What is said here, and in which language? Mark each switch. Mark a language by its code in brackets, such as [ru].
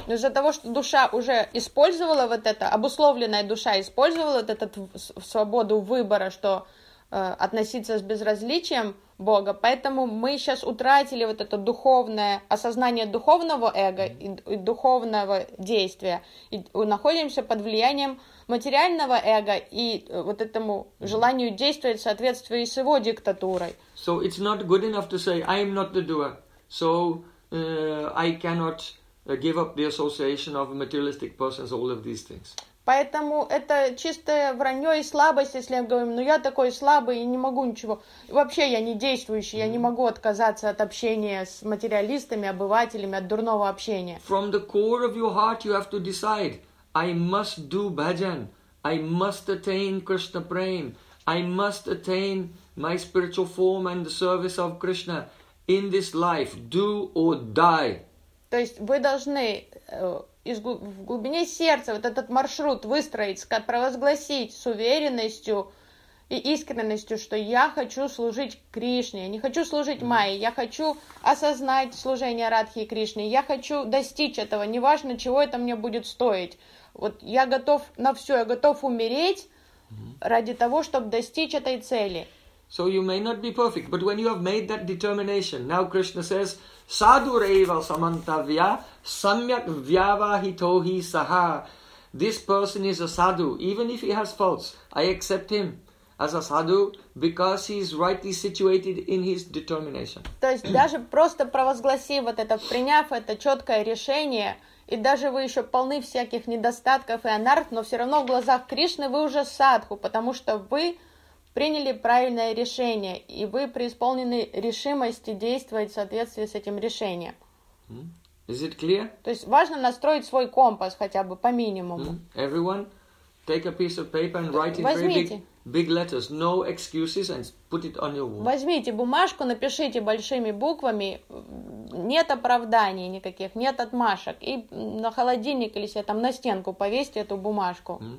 [ru] Из-за того, что душа уже использовала вот это, обусловленная душа использовала вот эту свободу выбора, что относиться с безразличием Бога, поэтому мы сейчас утратили вот это духовное осознание духовного эго и духовного действия, и находимся под влиянием материального эго и вот этому желанию действовать в соответствии с его диктатурой. [en] So it's not good enough to say I am not the doer, so I cannot give up the association of materialistic persons, all of these things. [ru] Поэтому это чистое вранье и слабость, если я говорю, ну я такой слабый и не могу ничего. Вообще я не действующий, я не могу отказаться от общения с материалистами, обывателями, от дурного общения. [en] From the core of your heart you have to decide, I must do bhajan, I must attain Krishna prem, I must attain my spiritual form and the service of Krishna in this life, do or die. [ru] То есть вы должны... в глубине сердца вот этот маршрут выстроить, провозгласить с уверенностью и искренностью, что я хочу служить Кришне, я не хочу служить Майе, я хочу осознать служение Радхе и Кришне, я хочу достичь этого, неважно, чего это мне будет стоить. Вот я готов на все, я готов умереть ради того, чтобы достичь этой цели. [en] So you may not be perfect, but when you have made that determination, now Krishna says, [sa] Sadhu Reva Samantavya Samyak Vyavahitohi Saha. [en] This person is a sadhu. Even if he has faults, I accept him as a sadhu because he is rightly situated in his determination. [ru] То есть даже просто провозгласив вот это, приняв это четкое решение, и даже вы еще полны всяких недостатков и анарх, но все равно в глазах Кришны вы уже садху, потому что вы приняли правильное решение, и вы преисполнены решимости действовать в соответствии с этим решением. [en] Is it clear? [ru] То есть важно настроить свой компас хотя бы по минимуму. [en] Everyone, take a piece of paper and write in big letters, no excuses, and put it on your wall. [ru] Возьмите бумажку, напишите большими буквами, нет оправданий никаких, нет отмашек, и на холодильник или себе там на стенку повесьте эту бумажку.